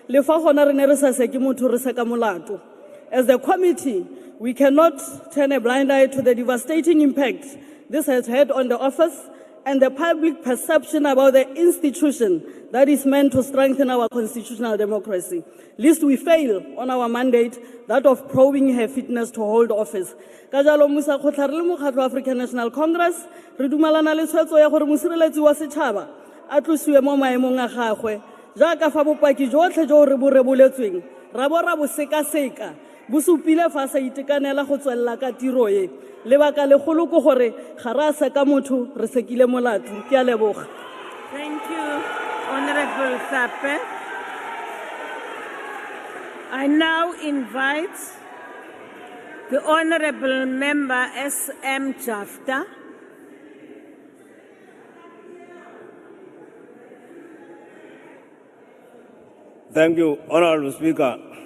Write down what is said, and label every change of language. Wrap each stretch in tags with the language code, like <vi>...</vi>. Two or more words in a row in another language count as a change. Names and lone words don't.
<en>As the committee, we cannot turn a blind eye to the devastating impact this has had on the office and the public perception about the institution that is meant to strengthen our constitutional democracy. Lest we fail on our mandate, that of probing her fitness to hold office.</en> <tn>Ka jalo Musa Khotla re le mokgatlo wa African National Congress, re dumelana le tshwetso ya gore mosireletsi wa setšhaba a tlosiwe mo maemong a gagwe jaaka fa bopaki jotlhe jo re bo reboletsweng ra bo ra bo sekaseka bo supile fa sa itekanela go tswelela ka tiro e lebaka legolo go gore ga ra seka motho re sekile molato ke a leboga.</tn> <en>Thank you, Honorable Sape. I now invite the Honorable Member S.M. Jafta. Thank you, Honorable Speaker.</en>